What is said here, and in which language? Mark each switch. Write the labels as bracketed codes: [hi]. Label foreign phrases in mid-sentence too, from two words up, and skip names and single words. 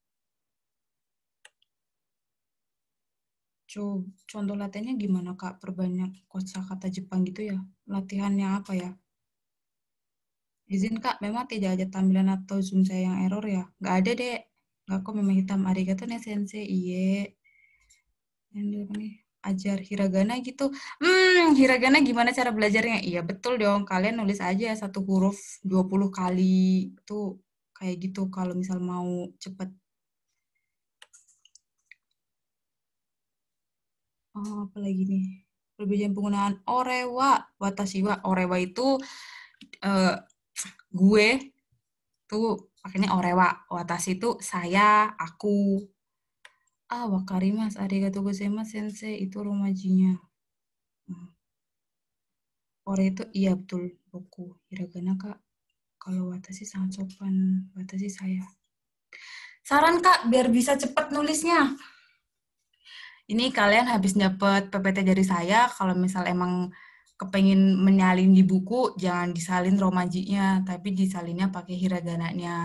[id] Contoh latihannya gimana, Kak? Perbanyak kosakata Jepang gitu ya? Latihannya apa ya? Izin, Kak, memang tidak ada tampilan atau Zoom saya yang error ya? Nggak ada, Dek. Nggak kok, memang hitam. [ja] ありがとね先生, iye. [id] Ajar hiragana gitu. Hiragana gimana cara belajarnya? Iya, betul dong. Kalian nulis aja satu huruf 20 kali. Itu kayak gitu kalau misal mau cepet. Oh, apa lagi nih? Perbedaan penggunaan [ja] 俺は、私は. [id] Orewa itu gue tuh pakainya orewa. Watashi itu saya, aku. [ja] 分かります、ありがとうございます先生, [id] itu romajinya. Ore itu iya betul, boku. Hiragana, Kak. Kalau watashi sangat sopan, watashi saya. Saran, Kak, biar bisa cepat nulisnya. Ini kalian habis dapat PPT dari saya, kalau misal emang kepengen menyalin di buku, jangan disalin romajinya, tapi disalinnya pakai hiragananya.